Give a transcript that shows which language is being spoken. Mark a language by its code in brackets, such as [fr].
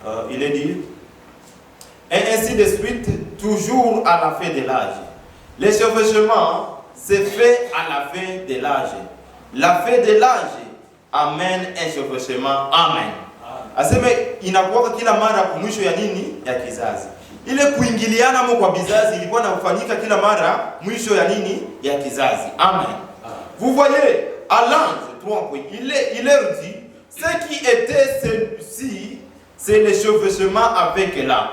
[fr] Il est dit, et ainsi de suite, toujours à la fin de l'âge. Le chevauchement c'est fait à la fin de l'âge. La fin de l'âge amène un chevauchement. [sw] Amen. Aseme inakuwa kila mara kumwisho ya nini? Ya kizazi. Ile kuingiliana kwa bizazi ilikuwa inafanyika kila mara mwisho ya nini? Ya kizazi. Amen. [fr] Vous voyez, à l'ange 3 il leur dit ce qui était celui-ci c'est le chevauchement avec là.